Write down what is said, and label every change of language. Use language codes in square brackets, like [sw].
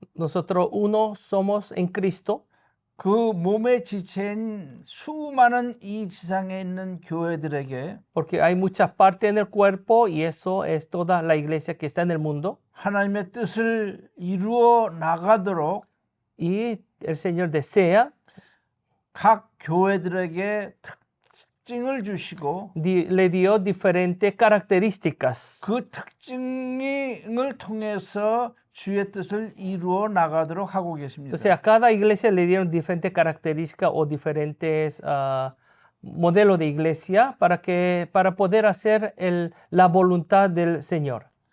[es] Nosotros uno somos en Cristo. [ko] 그 몸의 지체인 수많은 이 지상에 있는 교회들에게 [es] Porque hay muchas partes en el cuerpo y eso es toda la iglesia que está en el mundo. [ko] 하나님의 뜻을 이루어 나가도록 [es] Y el Señor desea [ko] 각 교회들에게 특징을 주시고 [es] le dio diferentes características. [ko] 그 특징을 통해서 주의 뜻을 이루어 나가도록 하고 계십니다. [es] Entonces a cada iglesia le dieron diferentes características o diferentes modelos de iglesia para poder hacer la voluntad del Señor.